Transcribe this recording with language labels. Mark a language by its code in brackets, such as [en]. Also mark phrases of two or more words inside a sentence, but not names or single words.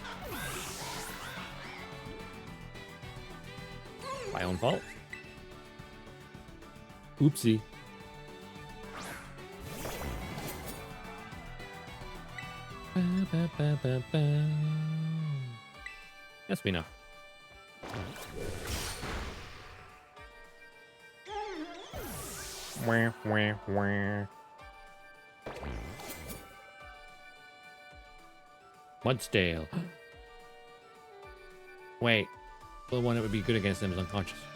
[en] My own fault. Oopsie. That's me now. Wah, wah, wah. Mudstale. Wait. The one that would be good against them is unconscious.